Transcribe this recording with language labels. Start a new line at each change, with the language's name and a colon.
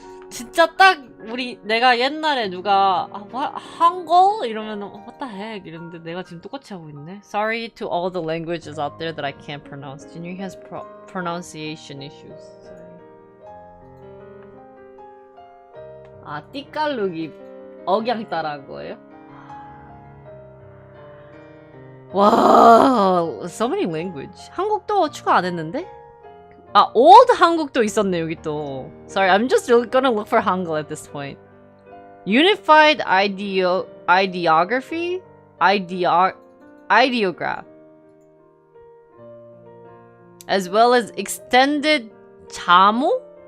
Korean: 진짜 딱 내가 옛날에 누가 한글? 이러면
English: what the heck
Korean: 이랬는데 내가 지금 똑같이 하고 있네.
English: Sorry to all the languages out there that I can't pronounce. Junior has pronunciation issues. Sorry.
Korean: 띠깔룩이 억양 따라한 거예요? 와,
English: so many language.
Korean: 한국도 추가 안 했는데? old 한국도 있었네 여기 또.
English: Sorry, I'm just gonna look for Hangul at this point. Unified ideography? Ideograph. As well as extended 자모?